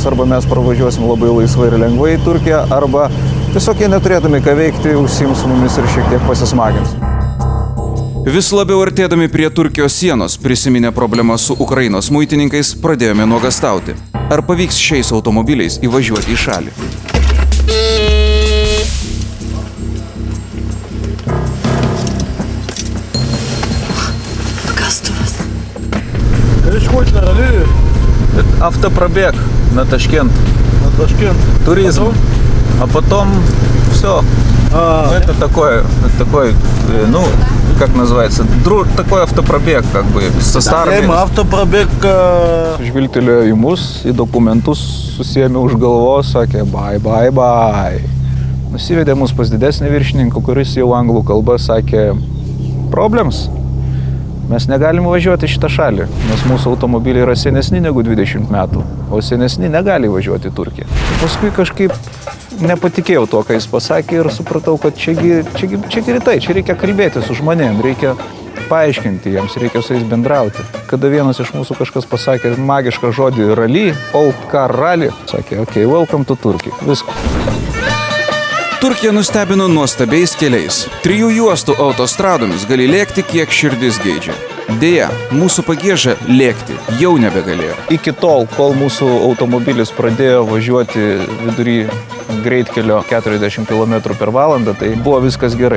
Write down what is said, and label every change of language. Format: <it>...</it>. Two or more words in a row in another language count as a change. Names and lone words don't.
<lt>Arba mes pravažiuosim labai laisvai ir lengvai į Turkiją, arba tiesiog jie neturėdami ką veikti, užsiims su mumis ir šiek tiek pasismagins. Vis labiau artėdami prie Turkijos sienos, prisiminę problemą su Ukrainos muitininkais, pradėjome nuogąstauti. Ar pavyks šiais automobiliais įvažiuoti į šalį?</lt> <ru>Автопробег на Ташкент. Туризм. А потом все. Это такой, ну, как называется, такой автопробег, как бы, со старыми. Автопробег.</ru> <lt>Žvilgtelėjo į mus, į dokumentus, susiėmė už galvos, sakė bye. Nusivedė mus pas didesnį viršininką, kuris jau anglų kalba sakė problems. Mes negalim važiuoti į šitą šalį, nes mūsų automobiliai yra senesni negu 20 metų, o senesni negali važiuoti į Turkiją. Paskui kažkaip nepatikėjau to, ką jis pasakė ir supratau, kad čiagi rytai, čia reikia kalbėti su žmonėm, reikia paaiškinti jiems, reikia su jais bendrauti. Kada vienas iš mūsų kažkas pasakė magišką žodį rally,</lt> <en>old car rally,</en> <lt>sakė,</lt> <en>okay, welcome to Turkey,</en> <lt>viskas. Turkija nustebino nuostabiais keliais. 3 juostų autostradomis gali lėkti, kiek širdis geidžia. Deja, mūsų Pagieža lėkti jau nebegalėjo. Iki tol, kol mūsų automobilis pradėjo važiuoti vidury greitkelio 40 km per valandą, tai buvo viskas gerai.</lt>